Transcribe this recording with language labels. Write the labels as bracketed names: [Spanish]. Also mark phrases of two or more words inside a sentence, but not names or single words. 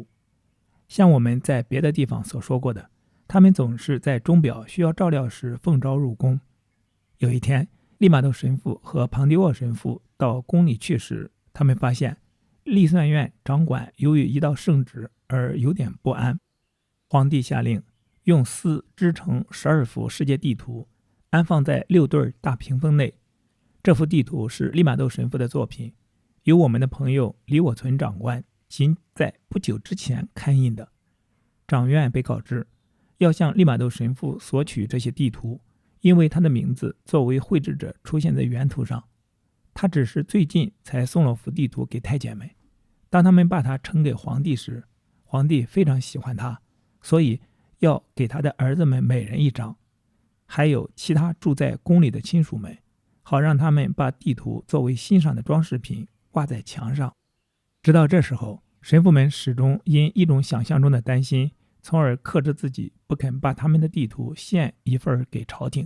[Chinese] 像我們在別的地方所說過的，他們總是在鐘錶需要照料時奉召入宮。有一天， 利瑪竇神父和龐蒂沃神父到宮裡去時，他們發現立算院掌管由於一道聖旨而有點不安。皇帝下令用絲織成12幅世界地圖，安放在6對大屏風內。這幅地圖是利瑪竇神父的作品，由我們的朋友李我存長官仅在不久之前刊印的。掌院被告知要向利玛窦神父索取這些地圖，因為他的名字作為绘制者出現在原图上。他只是最近才送了幅地圖給太监們。當他們把它呈給皇帝時，皇帝非常喜歡它，所以要給他的兒子們每人一張，還有其他住在宮裡的親屬們，好讓他們把地圖作為欣賞的裝飾品掛在牆上。直到这時候，神父們始終因一種想象中的担心，從而克制自己不肯把他們的地图獻一份給朝廷。